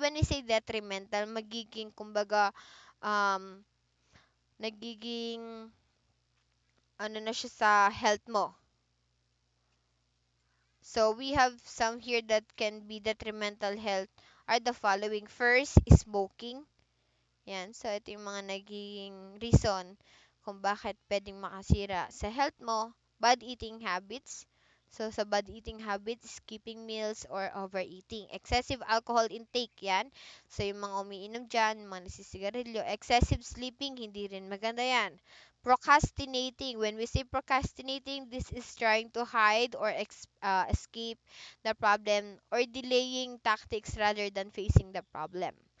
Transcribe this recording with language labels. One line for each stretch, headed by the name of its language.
English: When I say detrimental,
Filipino: magiging, kumbaga, um, nagiging, ano na siya sa health mo.
English: So, we have some here that can be detrimental health are the following. First, smoking. Yan.
Filipino: So, ito yung mga naging reason kung bakit pwedeng makasira sa health mo.
English: Bad eating habits. So, sa bad eating habits, skipping meals or overeating. Excessive alcohol intake, yan.
Filipino: So, yung mga umiinom dyan, mga nasisigarilyo.
English: Excessive sleeping,
Filipino: hindi rin maganda yan. Procrastinating.
English: When we say procrastinating, this is trying to hide or escape the problem or delaying tactics rather than facing the problem.